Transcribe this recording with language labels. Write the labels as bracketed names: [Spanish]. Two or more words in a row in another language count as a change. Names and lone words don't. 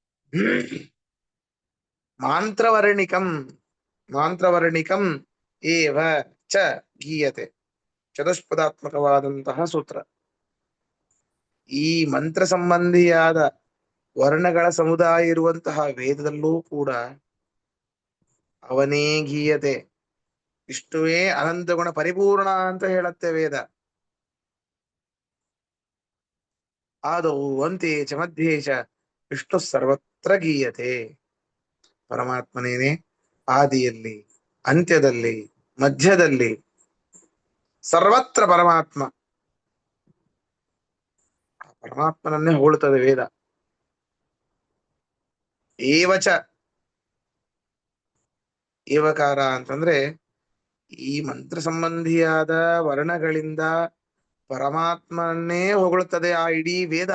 [Sanskrit] ಮಾಂತ್ರವರ್ಣಿಕಂ ಮಾಂತ್ರವರ್ಣಿಕಂ ಏವ ಚ ಗೀಯತೆ. [Kannada] ಚತುಷ್ಪದಾತ್ಮಕವಾದಂತಹ ಸೂತ್ರ. ಈ ಮಂತ್ರ ಸಂಬಂಧಿಯಾದ ವರ್ಣಗಳ ಸಮುದಾಯ ಇರುವಂತಹ ವೇದದಲ್ಲೂ ಕೂಡ ಅವನೇ ಗೀಯತೆ. ವಿಷ್ಣುವೇ ಅನಂತ ಗುಣ ಪರಿಪೂರ್ಣ ಅಂತ ಹೇಳತ್ತೆ ವೇದ. [Sanskrit] ಆದೌ ಅಂತೆ ಚ ಮಧ್ಯೆ ಚ ವಿಷ್ಣು ಸರ್ವತ್ರ ಗೀಯತೆ. [Kannada] ಪರಮಾತ್ಮನೇನೆ ಆದಿಯಲ್ಲಿ, ಅಂತ್ಯದಲ್ಲಿ, ಮಧ್ಯದಲ್ಲಿ, ಸರ್ವತ್ರ ಪರಮಾತ್ಮ. ಪರಮಾತ್ಮನನ್ನೇ ಹೋಳುತ್ತದೆ ವೇದ. ಏವಚ, ಏವಕಾರ ಅಂತಂದ್ರೆ ಈ ಮಂತ್ರ ಸಂಬಂಧಿಯಾದ ವರ್ಣಗಳಿಂದ ಪರಮಾತ್ಮನ್ನೇ ಹೊಗಳುತ್ತದೆ ಆ ಇಡೀ ವೇದ.